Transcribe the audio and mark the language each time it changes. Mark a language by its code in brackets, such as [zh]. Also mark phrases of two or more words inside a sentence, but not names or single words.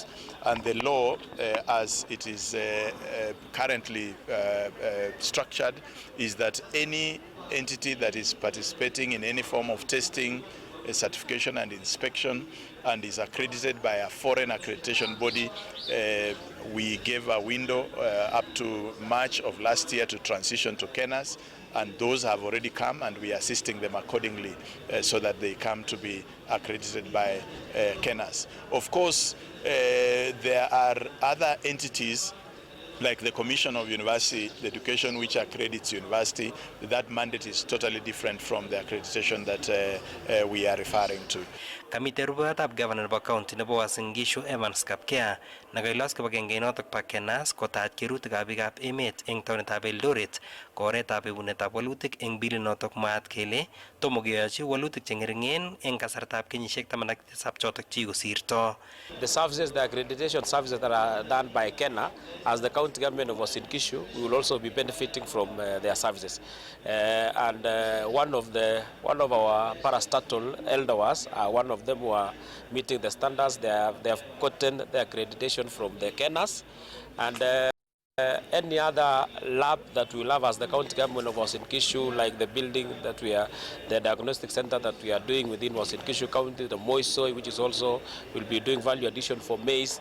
[en] And the law, as it is currently structured, is that any entity that is participating in any form of testing, certification and inspection and is accredited by a foreign accreditation body, we gave a window up to March of last year to transition to KENAS, and those have already come, and we are assisting them accordingly so that they come to be accredited by KENAS. Of course, there are other entities like the Commission of University Education, which accredits university. That mandate is totally different from the accreditation that we are referring to. [kln] Kamite rubetab governor nebo county nebo Uasin Gishu Evans Kapkea nakailos kibagenge notok pa KENAS kotaach kerutikab biikab emet eng taonitab Eldoret ko oretab ibunetab walutik eng bilit notok mwaat kele tomo keyochi walutik chengeringen eng kasartab kenyisiek 17 chotok chikosirto. [en] The services, the accreditation services that are done by Kenya, as the county government of Uasin Gishu, we will also be benefiting from their services. And one of our parastatal elders, one of them who are meeting the standards. They have gotten the accreditation from the KENAS, and any other lab that we have as the county government of Uasin Gishu, like the building that we are, the diagnostic center that we are doing within Uasin Gishu County, the Moisoi, which is also will be doing value addition for maize.